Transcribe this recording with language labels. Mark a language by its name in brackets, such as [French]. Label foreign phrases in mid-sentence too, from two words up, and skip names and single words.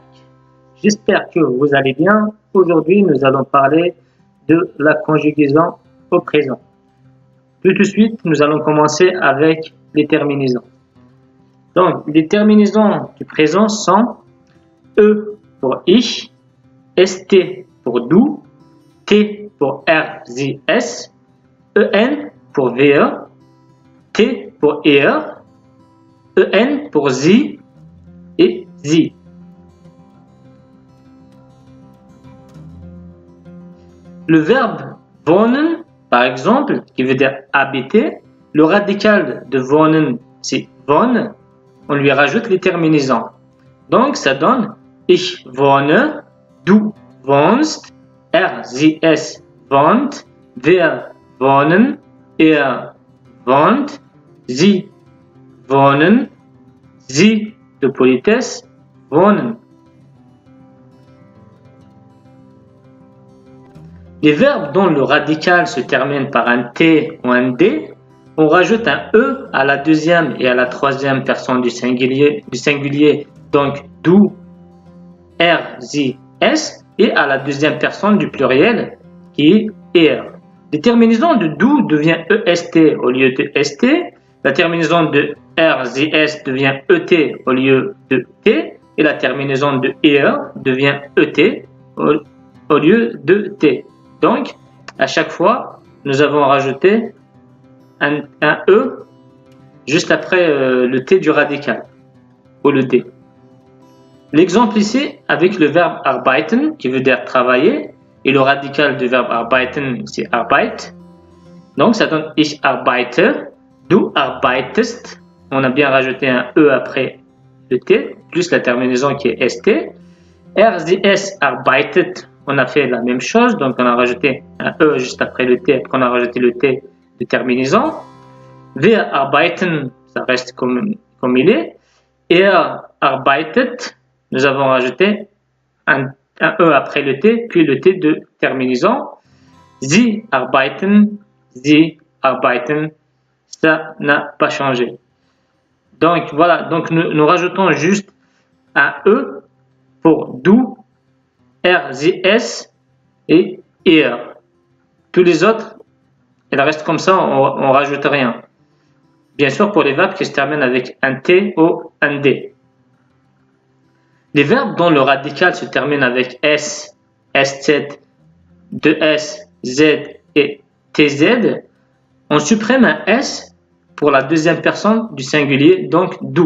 [French] J'espère que vous allez bien. Aujourd'hui, nous allons parler de la conjugaison au présent. Tout de suite, nous allons commencer avec les terminaisons. Donc, les terminaisons du présent sont E pour ich, ST pour du, T pour [German] er, sie, es, [French] EN pour wir, T pour er, EN pour sie et sie. Le verbe wohnen, par exemple, qui veut dire habiter, le radical de wohnen, c'est wohnen, on lui rajoute les terminaisons. Donc, ça donne [German] ich wohne, du wohnst, er, sie, es wohnt, wir wohnen, er wohnt, sie wohnen, sie [French] de politesse [German] wohnen. [French] Les verbes dont le radical se termine par un T ou un D, on rajoute un E à la deuxième et à la troisième personne du singulier, donc [German] du, er, sie, es, [French] et à la deuxième personne du pluriel qui est er. La terminaison de du devient EST au lieu de ST, la terminaison de [German] er, sie, es [French] devient ET au lieu de T, et la terminaison de er devient ET au lieu de T. Donc, à chaque fois, nous avons rajouté un E juste après le T du radical, ou le D. L'exemple ici, avec le verbe arbeiten, qui veut dire travailler, et le radical du verbe arbeiten, c'est arbeit. Donc, ça donne [German] ich arbeite, du arbeitest. [French] On a bien rajouté un E après le T, plus la terminaison qui est ST. [German] Er, sie, es arbeitet. [French] On a fait la même chose, donc on a rajouté un E juste après le T, après on a rajouté le T de terminaison. [German] Wir arbeiten, [French] ça reste comme il est. [German] Er arbeitet, [French] nous avons rajouté un E après le T, puis le T de terminaison. [German] Sie arbeiten, [French] ça n'a pas changé. Donc voilà, donc nous rajoutons juste un E pour [German] du, er, sie, es [French] et er. Tous les autres, ils restent comme ça, on rajoute rien. Bien sûr, pour les verbes qui se terminent avec un T ou un D. Les verbes dont le radical se termine avec S, SZ, 2S, Z et TZ, on supprime un S pour la deuxième personne du singulier, donc du.